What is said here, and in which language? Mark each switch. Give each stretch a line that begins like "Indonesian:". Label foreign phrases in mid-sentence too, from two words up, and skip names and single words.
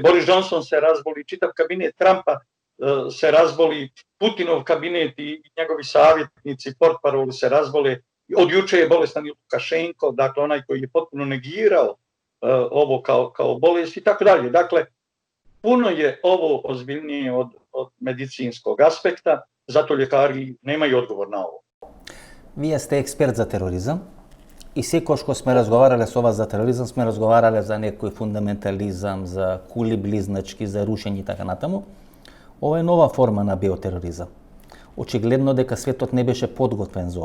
Bosnian: Boris Johnson se razboli, čitav kabinet Trumpa se razboli, Putinov kabinet i njegovi savjetnici, portparoli se razbole. Od juče je bolestan i Lukašenko, dakle onaj koji je potpuno negirao ovo kao bolest i tako dalje. Dakle, puno je ovo ozbiljnije od medicinskog aspekta, zato ljekari nemaju odgovor na ovo.
Macedonian: Вие сте експерт за тероризам и секој што сме разговарале со вас за тероризам, сме разговарале за некој фундаментализам, за кули близначки, за рушење и така натаму. Ова е нова форма на биотероризам. Очигледно дека светот не беше подготвен за ова.